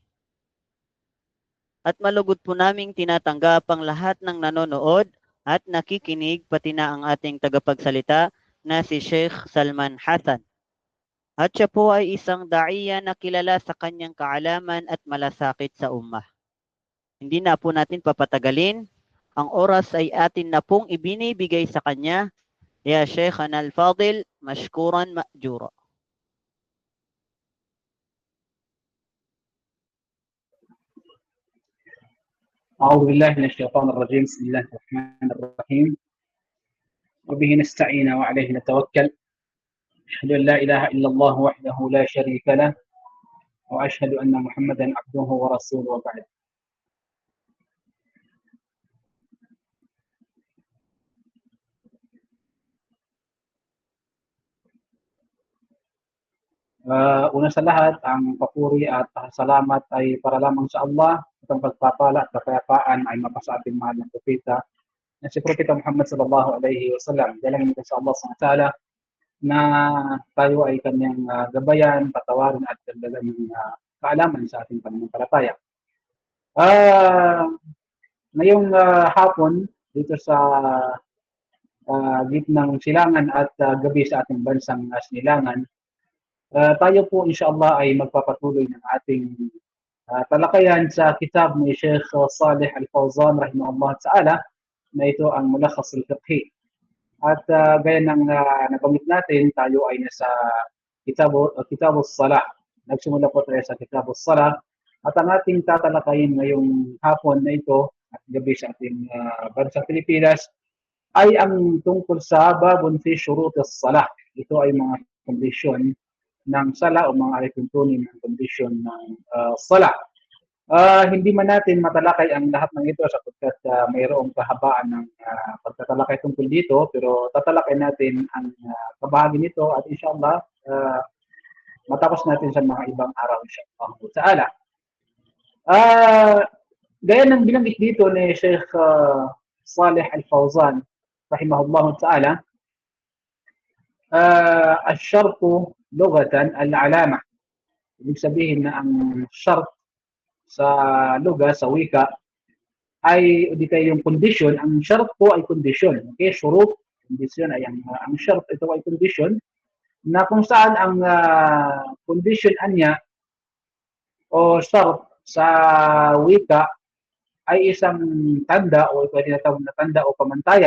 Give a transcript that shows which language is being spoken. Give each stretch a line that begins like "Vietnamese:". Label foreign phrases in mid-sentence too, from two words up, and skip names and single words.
Filipino: At malugod po naming tinatanggap ang lahat ng nanonood at nakikinig pati na ang ating tagapagsalita na si Sheikh Salman Hassan. At siya po ay isang daiya na kilala sa kanyang kaalaman at malasakit sa ummah. Hindi na po natin papatagalin. Ang oras ay atin na pong ibinibigay sa kanya.
Arabic: يا شيخ الفاضل مشكورا مأجورا. أعوذ بالله من الشيطان الرجيم بسم الله الرحمن الرحيم وبه نستعين وعليه نتوكل أشهد أن لا إله إلا الله وحده لا شريك له وأشهد أن محمدا عبده ورسوله وبعد.
Filipino: Una sa lahat, ang papuri at salamat ay para lamang sa Allah at ang pagpapala at kapayapaan ay mapasa ating mahal ng propeta na si Propeta Muhammad
Arabic: صلى الله عليه وسلم.
Filipino: Dalangin natin sa Allah
Arabic: سبحانه وتعالى
Filipino: na tayo ay kanyang gabayan, patawarin at dagdagan ng kaalaman sa ating pananampalataya. Ngayong hapon dito sa gitnang silangan at gabi sa ating bansang Sinilangan, tayo po inshallah ay magpapatuloy ng ating talakayan sa kitab ni Sheikh Saleh Al-Fawzan
Arabic: رحمه الله تعالى
Filipino: na ito ang Mulakhas al-Fiqhi. At gaya ng nabanggit natin, tayo ay nasa Kitabus Salah. Nagsimula po tayo sa Kitabus Salah at ang ating tatalakayin ngayong hapon na ito at gabi sa ating bansang Pilipinas ay ang tungkol sa
Arabic: باب في شروط الصلاة.
Filipino: Ito ay mga kondisyon ng sala o mga alituntunin ng kondisyon ng sala. Hindi man natin matalakay ang lahat ng ito sapagkat mayroong kahabaan ng pagtatalakay tungkol dito, pero tatalakay natin ang kabahagi nito at inshallah matapos natin sa mga ibang araw
Arabic: إن شاء الله تعالى.
Filipino: Gaya ng binanggit dito ni Sheikh Saleh Al-Fawzan
Arabic: رحمه الله تعالى, الشرط لغة العلامة.
Filipino: Ibig sabihin na ang shart sa luga, sa wika, ay di tayo yung condition. Ang shart po ay condition. Okay, shurut, condition ay ang shart, ito ay condition na kung saan ang condition anya o shart sa wika ay isang tanda o ito ay tinatawag na tanda o pamantayan.